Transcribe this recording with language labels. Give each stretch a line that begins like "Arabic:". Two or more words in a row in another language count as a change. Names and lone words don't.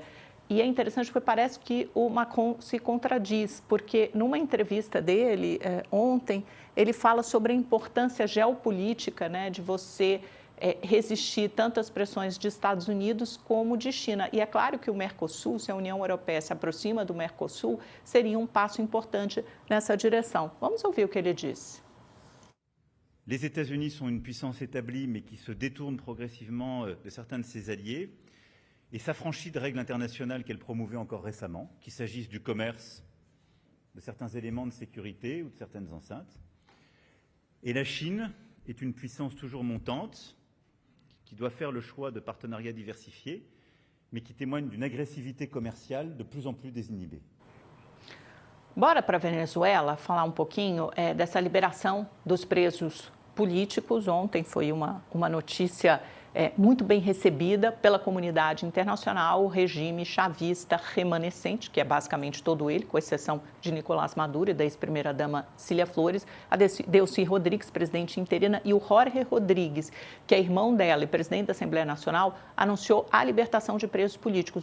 Portuguese: E é interessante porque parece que o Macron se contradiz, porque numa entrevista dele ontem, ele fala sobre a importância geopolítica, né, de você resistir tanto às pressões de Estados Unidos como de China. E é claro que o Mercosul, se a União Europeia se aproxima do Mercosul, seria um passo importante nessa direção. Vamos ouvir o que ele disse.
French: Les États-Unis sont une puissance établie, mais qui se détourne progressivement de certains de ses alliés et s'affranchit de règles internationales qu'elle promouvait encore récemment, qu'il s'agisse du commerce, de certains éléments de sécurité ou de certaines enceintes. Et la Chine, est une puissance toujours montante, qui doit faire le choix de partenariats diversifiés, mais qui témoigne d'une agressivité commerciale de plus en plus désinhibée.
Portuguese: Bora para a Venezuela falar um pouquinho dessa liberação dos presos políticos. Ontem foi uma notícia muito bem recebida pela comunidade internacional, o regime chavista remanescente, que é basicamente todo ele, com exceção de Nicolás Maduro e da ex-primeira-dama Cília Flores, a Delcy Rodrigues, presidente interina, e o Jorge Rodrigues, que é irmão dela e presidente da Assembleia Nacional, anunciou a libertação de presos políticos.